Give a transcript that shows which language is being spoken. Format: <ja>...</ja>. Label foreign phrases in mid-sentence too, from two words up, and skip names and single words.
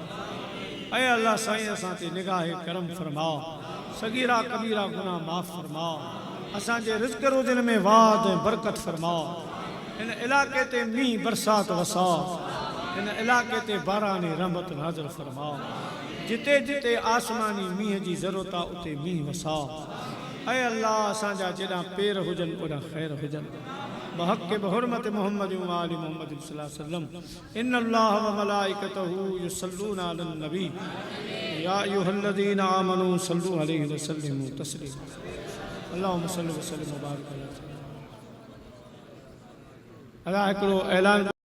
<sd>ऐं अल्लाह साईं असां ते निगाह करम फरमा, सगीरा कबीरा गुनाह माफ़ फरमा, असांजे रिज़्क़ रोज़न में वाद ऐं बरकत फरमा। इन इलाके ते मींहुं बरसात वसा, इन इलाके ते बारानी रहमत नाज़िल फरमा। जिते जिते आसमानी मींहं जी ज़रूरत आहे उते मींहुं वसा। ऐं अल्लाह असांजा जेॾां पेर हुजनि ओॾां ख़ैर हुजनि।</sd> <ar>بحق بحرمة محمد وآل محمد صلى الله عليه وسلم، إن الله وملائكته يصلون على النبي، يا أيها الذين آمنوا صلوا عليه وسلموا تسليما. اللهم صل وسلم وبارك عليه.</ar> <sd>अल्लाह हिकिड़ो ऐलान</sd>